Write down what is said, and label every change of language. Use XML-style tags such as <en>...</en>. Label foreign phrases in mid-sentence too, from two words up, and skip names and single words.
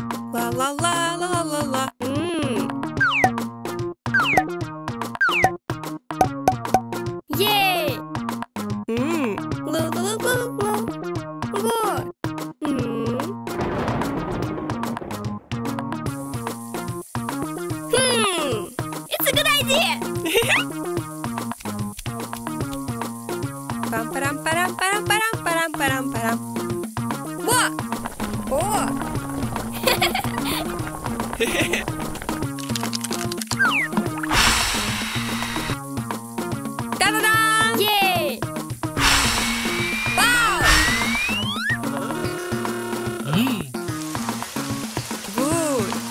<en>La la la la la la. Yay! La la la la la. It's a good idea. Pam param param param param param param param. What? Oh. Da-da-da! Yay! Wow! Good.</en>